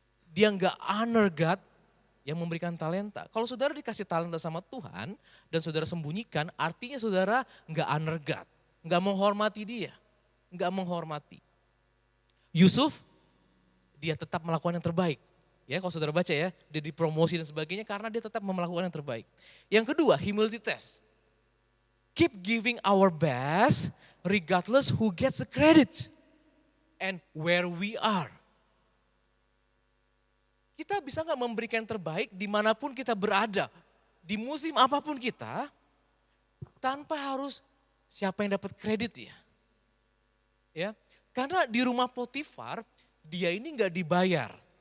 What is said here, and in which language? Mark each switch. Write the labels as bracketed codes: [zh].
[id] Dia nggak [en] honor God [id] yang memberikan talenta. Kalau saudara dikasih talenta sama Tuhan dan saudara sembunyikan, artinya saudara nggak honor God. Nggak menghormati dia. Nggak menghormati. Yusuf, dia tetap melakukan yang terbaik. Ya, kalau saudara baca ya, dia dipromosi dan sebagainya karena dia tetap melakukan yang terbaik. Yang kedua, humility test. [en] Keep giving our best regardless who gets the credit and where we are. [id] Kita bisa nggak memberikan yang terbaik dimanapun kita berada, di musim apapun kita, tanpa harus siapa yang dapat kredit ya. Ya, karena di rumah Potifar, dia ini nggak dibayar.